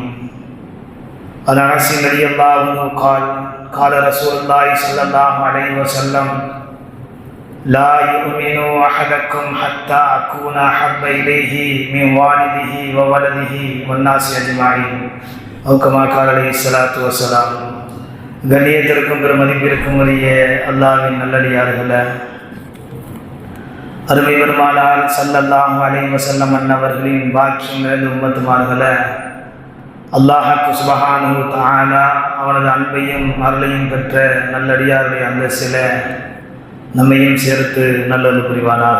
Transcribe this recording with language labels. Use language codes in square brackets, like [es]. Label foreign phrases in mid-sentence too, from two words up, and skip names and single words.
[ar] عن انس رضي الله عنه قال قال رسول الله صلى الله عليه وسلم لا يؤمن احدكم حتى اكون احب اليه من والده وولده والناس اجمعين او كما قال عليه الصلاه والسلام. [ta] கண்ணியத்திற்கும் பெருமதிப்பிற்கும் உரிய அல்லாஹ்வின் நல்லடியார்களே, அருமை பெருமானார் [ar] صلى الله عليه وسلم [ta] அன்னவர்களின் பாக்கியம் நிறைந்த உம்மத்துமார்களே, [ar] الله سبحانه وتعالى [ta] அவனது அன்பையும் அருளையும் பெற்ற நல்லடியாருடைய அந்தஸ்திலே நம்மையும் சேர்த்து நல்லது புரிவானார்.